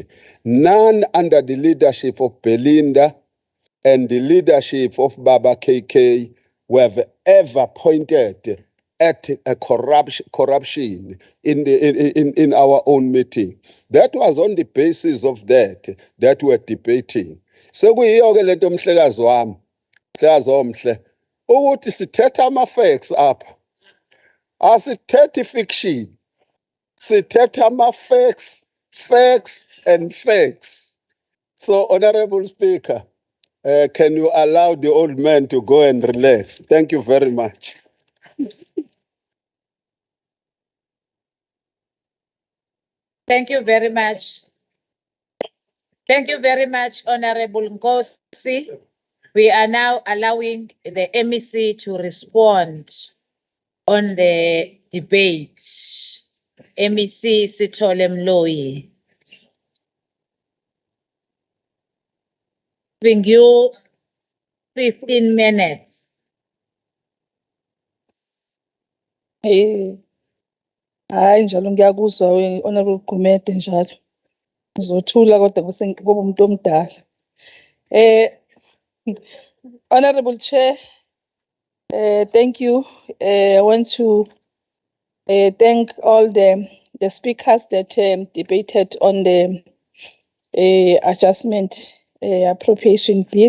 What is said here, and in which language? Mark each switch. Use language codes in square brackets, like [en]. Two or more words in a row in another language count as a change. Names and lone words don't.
[en] None under the leadership of Belinda and the leadership of Baba KK were ever pointed at a corruption in our own meeting. That was on the basis of that we're debating. [xh] Sekuyiyo-ke lento mhlekazi wami, mhlekazi omhle, ukuthi sithetha ama-facts apha. Asithethe fiction. Sithetha ama-facts, [en] facts and facts. So, Honorable Speaker, can you allow the old man to go and relax? Thank you very much. Thank you very much. Thank you very much, Honorable Nkosi. We are now allowing the MEC to respond on the debate. MEC Sithole Mloyi. Giving you 15 minutes. [zu] Hayi njalo ngiyakuzwa Honorable Gumede njalo. Ngizothula kodwa ngoba umuntu omdala. [en] Honorable Chair, thank you. I want to thank all the speakers that debated on the adjustment appropriation bill.